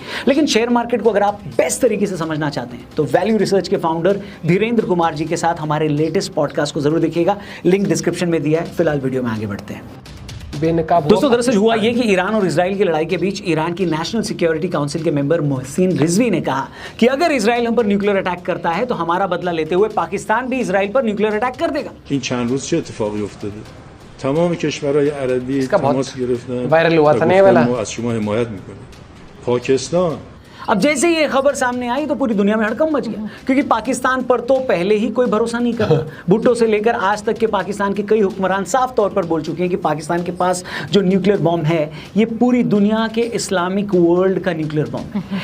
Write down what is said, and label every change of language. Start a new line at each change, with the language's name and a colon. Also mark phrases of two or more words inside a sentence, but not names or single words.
Hindi: लेकिन
English: share market
Hindi: को अगर आप बेस्ट तरीके से समझना चाहते हैं तो वैल्यू रिसर्च के फाउंडर धीरेन्द्र कुमार जी के साथ हमारे
English: latest podcast
Hindi: को जरूर देखिएगा,
English: link description
Hindi: में दिया है। फिलहाल वीडियो में आगे बढ़ते हैं। दोस्तों, दरअसल हुआ ये कि ईरान और इजराइल की लड़ाई के बीच ईरान की नेशनल सिक्योरिटी काउंसिल के मेंबर मोहसिन रिजवी ने कहा कि अगर इजराइल हम पर
English: nuclear attack
Hindi: करता है तो हमारा बदला लेते हुए पाकिस्तान भी इजराइल पर
English: nuclear attack
Hindi: कर देगा। इन चंद रोज
Persian: चه اتفاقی افتاده تمام کشورهای عربی تماس گرفتن
Hindi: वायरल हुआ था नहीं वाला,
Persian: ما از شما حمایت میکنیم.
Hindi: पाकिस्तान अब जैसे ये खबर सामने आई तो पूरी दुनिया में हड़कंप मच गया, क्योंकि पाकिस्तान पर तो पहले ही कोई भरोसा नहीं करता। भुट्टो से लेकर आज तक के पाकिस्तान के कई हुक्मरान साफ तौर पर बोल चुके हैं कि पाकिस्तान के पास जो
English: nuclear bomb
Hindi: है ये पूरी दुनिया के
English: Islamic world
Hindi: का
English: nuclear bomb
Hindi: है।